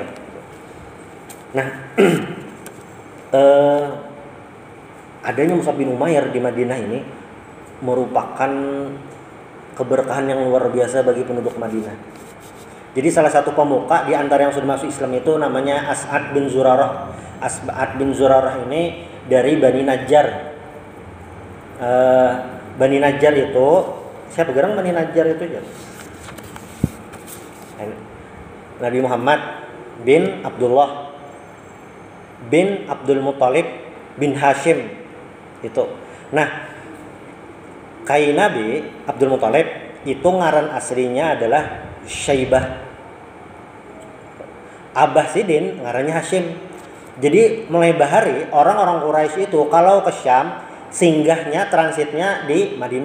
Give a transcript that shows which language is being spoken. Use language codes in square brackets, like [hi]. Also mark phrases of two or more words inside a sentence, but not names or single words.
[id] Nah, adanya Mus'ab bin Umair di Madinah ini merupakan keberkahan yang luar biasa bagi penduduk Madinah. Jadi salah satu pemuka di antara yang sudah masuk Islam itu namanya As'ad bin Zurarah. As'ad bin Zurarah ini dari Bani Najjar. Bani Najjar itu, siapa gerang Bani Najjar itu ya? Nabi Muhammad bin Abdullah bin Abdul Muttalib bin Hashim itu. [bjn] Nah, Kai Nabi Abdul Muttalib itu ngaran aslinya adalah Syaibah. Abah Sidin ngarannya Hashim. [id] Jadi mulai bahari orang-orang Quraisy itu kalau ke Syam singgahnya, transitnya di Madinah.